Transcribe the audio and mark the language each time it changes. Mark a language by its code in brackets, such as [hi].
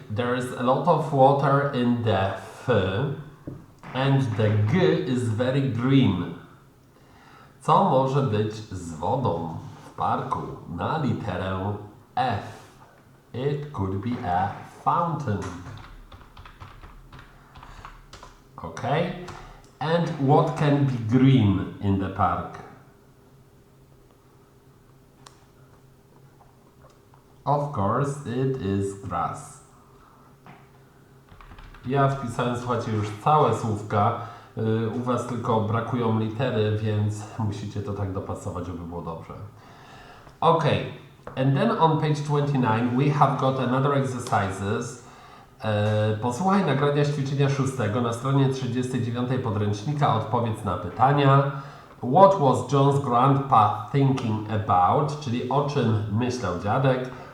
[en] There's a lot of water in the and the G is very green. [pl] Co może być z wodą w parku na literę F? [en] It could be a fountain. Okay. And what can be green in the park? Of course, it is grass. [pl] Ja wpisałem, słuchajcie, już całe słówka. U Was tylko brakują litery, więc musicie to tak dopasować, żeby było dobrze. [en] Okay, and then on page 29 we have got another exercises. [pl] Posłuchaj nagrania ćwiczenia 6 na stronie 39 podręcznika. Odpowiedz na pytania. [en] What was John's grandpa thinking about? [pl] Czyli o czym myślał dziadek.